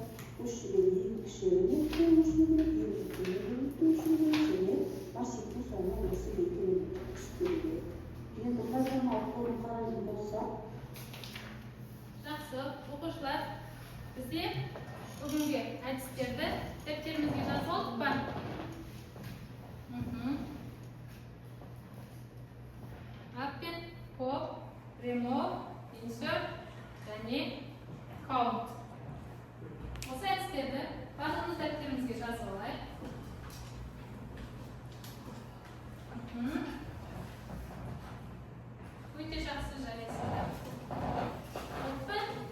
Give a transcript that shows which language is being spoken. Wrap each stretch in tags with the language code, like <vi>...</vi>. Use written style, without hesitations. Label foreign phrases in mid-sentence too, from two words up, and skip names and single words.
<kk>Осы жерде ең кіші элементті өшіру керек, ең үлкен элементті өшіру керек және массивтің соңына осы екі элементті түсіру керек. Енді программалық форма қарайтын болсақ, Жақсы, оқушылар, бізде бүгінгі әдістерді дәптерімізге жазып алдық па? Append, pop, remove, insert және count. Осы әдістерді барлығымыз дәптерімізге жазып алайық. Өте жақсы жарайсыздар. Open.</kk>